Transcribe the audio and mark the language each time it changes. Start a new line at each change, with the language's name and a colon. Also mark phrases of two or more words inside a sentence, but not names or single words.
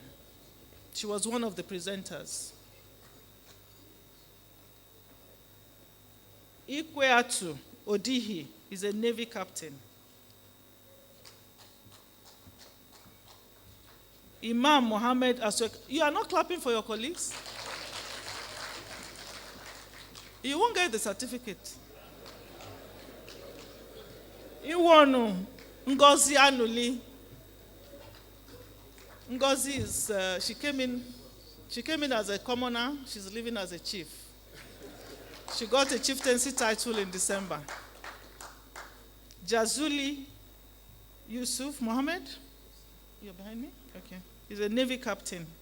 English: She was one of the presenters. Ikweatu Odihi is a Navy captain. Imam Mohammed Aswek. You are not clapping for your colleagues? You won't get the certificate. Iwonu Ngozi Anuli. Ngozi is she came in as a commoner. She's living as a chief. She got a chieftaincy title in December. Jazuli Yusuf Mohammed. You're behind me? Okay. He's a Navy captain.